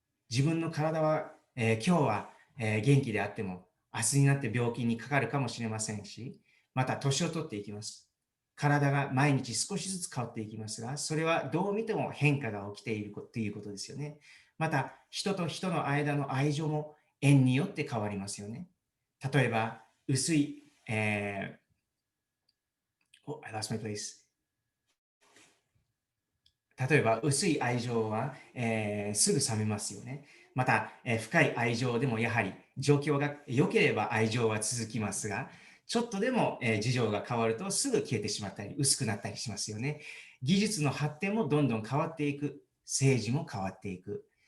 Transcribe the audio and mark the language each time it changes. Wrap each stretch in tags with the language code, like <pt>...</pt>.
<ja>自分の体は、今日は、元気であっても明日になって病気にかかるかもしれませんし、また年を取っていきます。体が毎日少しずつ変わっていきますが、それはどう見ても変化が起きているということですよね。また人と人の間の愛情も縁によって変わりますよね。例えば薄い、</ja> <en>I lost my place。</en> <ja>例えば薄い愛情は、すぐ冷めますよね。また、深い愛情でもやはり状況が良ければ愛情は続きますが、ちょっとでも、事情が変わるとすぐ消えてしまったり薄くなったりしますよね。技術の発展もどんどん変わっていく。政治も変わっていく。</ja>